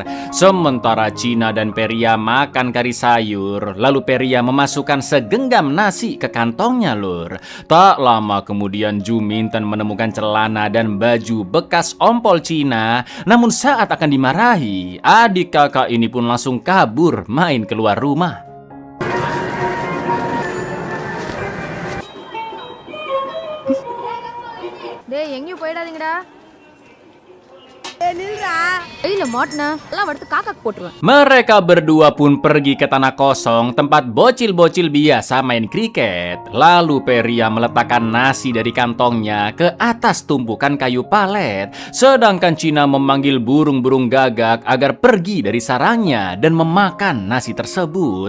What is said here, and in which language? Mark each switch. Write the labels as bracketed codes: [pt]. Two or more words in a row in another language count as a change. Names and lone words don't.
[id] Sementara Cina dan Periya makan kari sayur, lalu Periya memasukkan segenggam nasi ke kantongnya Lur. Tak lama kemudian Juminten menemukan celana dan baju bekas ompol Cina. Namun saat akan dimarahi, adik kakak ini pun langsung kabur main keluar rumah. [ta] டேய் எங்கேயும் போயிடாதீங்கடா. நில்றா. இல்ல மாட்டனா. எல்லாம் எடுத்து காக்காக்கு போட்டுருவேன். [id] Mereka berdua pun pergi ke tanah kosong tempat bocil-bocil biasa main kriket. Lalu Periya meletakkan nasi dari kantongnya ke atas tumpukan kayu palet, sedangkan Cina memanggil burung-burung gagak agar pergi dari sarangnya dan memakan nasi tersebut.